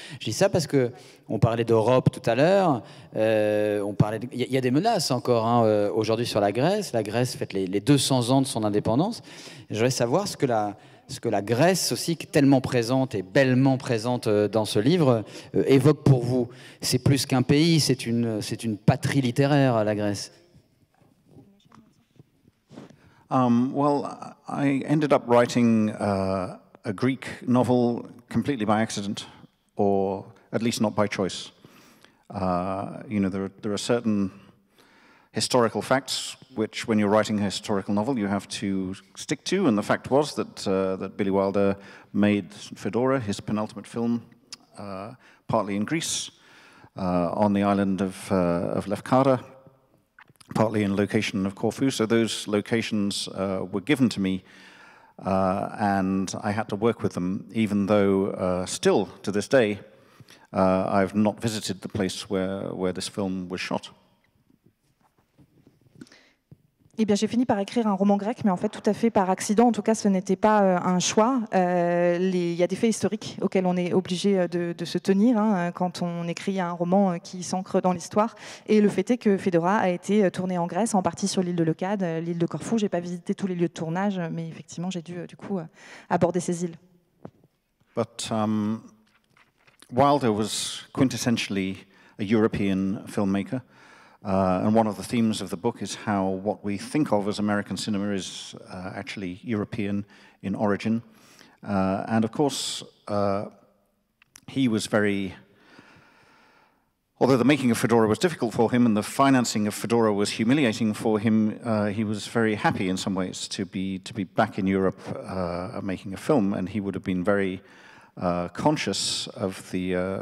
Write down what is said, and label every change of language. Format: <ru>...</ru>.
<fr>Je dis ça parce qu'on parlait d'Europe tout à l'heure, il y a des menaces encore aujourd'hui sur la Grèce. La Grèce fête les 200 ans de son indépendance. Je voudrais savoir ce que la Grèce aussi, qui est tellement présente et bellement présente dans ce livre, évoque pour vous. C'est plus qu'un pays, c'est une patrie littéraire, la Grèce.</fr> <en>Well, I ended up writing a Greek novel completely by accident, or at least not by choice. There are certain historical facts which, when you're writing a historical novel, you have to stick to, and the fact was that Billy Wilder made Fedora, his penultimate film, partly in Greece, on the island of Lefkada, partly in location of Corfu. So those locations were given to me, and I had to work with them, even though still to this day I've not visited the place where this film was shot.</en> <fr>Eh bien, j'ai fini par écrire un roman grec, mais en fait tout à fait par accident. En tout cas, ce n'était pas un choix. Il y a des faits historiques auxquels on est obligé de se tenir quand on écrit un roman qui s'ancre dans l'histoire. Et le fait est que Fedora a été tourné en Grèce, en partie sur l'île de Leucade, l'île de Corfou. J'ai pas visité tous les lieux de tournage, mais effectivement, j'ai dû du coup aborder ces îles.</fr> <en>But Wilder was quintessentially a European filmmaker. And one of the themes of the book is how what we think of as American cinema is actually European in origin. And of course, he was although the making of Fedora was difficult for him and the financing of Fedora was humiliating for him, he was very happy in some ways to be back in Europe making a film, and he would have been very conscious of the</en>